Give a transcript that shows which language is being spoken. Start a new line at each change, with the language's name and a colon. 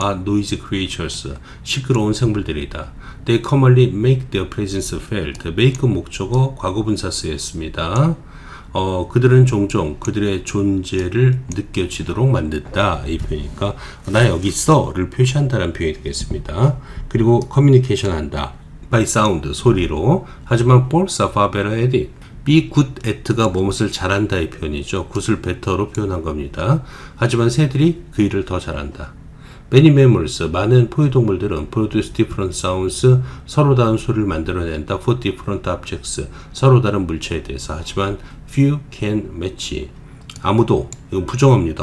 English: are noisy creatures,
Korean: 시끄러운 생물들이다.
English: They commonly make their presence felt.
Korean: make 목적어 과거분사 쓰였습니다. 그들은 종종 그들의 존재를 느껴지도록 만든다. 이 표현이니까 나 여기 있어를 표시한다는 표현이 되겠습니다. 그리고 커뮤니케이션 한다.
English: by sound,
Korean: 소리로. 하지만
English: birds are far better at it.
Korean: be good at가 무엇을 잘한다 이 표현이죠. good을 better로 표현한 겁니다. 하지만 새들이 그 일을 더 잘한다.
English: Many mammals,
Korean: 많은 포유동물들은
English: produce different sounds,
Korean: 서로 다른 소리를 만들어낸다.
English: for different objects,
Korean: 서로 다른 물체에 대해서. 하지만
English: few can match,
Korean: 아무도, 이건 부정어입니다.